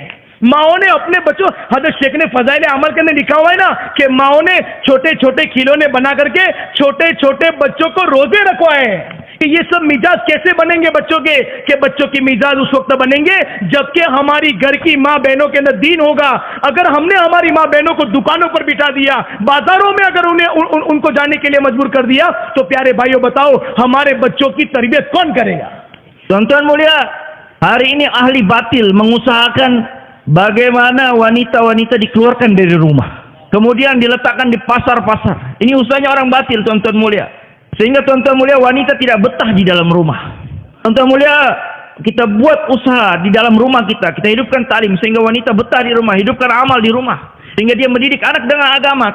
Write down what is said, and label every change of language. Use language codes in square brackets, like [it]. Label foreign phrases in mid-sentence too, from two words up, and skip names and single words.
[hi] माओ ने अपने बच्चों, हजरत शेख ने फजाइल अमल के अंदर लिखा हुआ है ना कि माओ ने छोटे छोटे खिलौने बना करके छोटे छोटे बच्चों को रोजे रखवाए कि ये सब मिजाज कैसे बनेंगे बच्चों के, कि बच्चों की मिजाज उस वक्त बनेंगे जबकि हमारी घर की माँ बहनों के अंदर दीन होगा। अगर हमने हमारी माँ बहनों को दुकानों पर बिठा दिया, बाजारों में अगर उनको जाने के लिए मजबूर कर दिया, तो प्यारे भाइयों बताओ हमारे बच्चों की तरबियत कौन करेगा? [id] Tuan-tuan mulia, hari ini ahli batil mengusahakan bagaimana wanita-wanita dikeluarkan dari rumah, kemudian diletakkan di pasar-pasar. Ini usahanya orang batil, tuan-tuan mulia. Sehingga tuan-tuan mulia, wanita tidak betah di dalam rumah. Tuan-tuan mulia, kita buat usaha di dalam rumah kita hidupkan taklim sehingga wanita betah di rumah, hidupkan amal di rumah, sehingga dia mendidik anak dengan agama.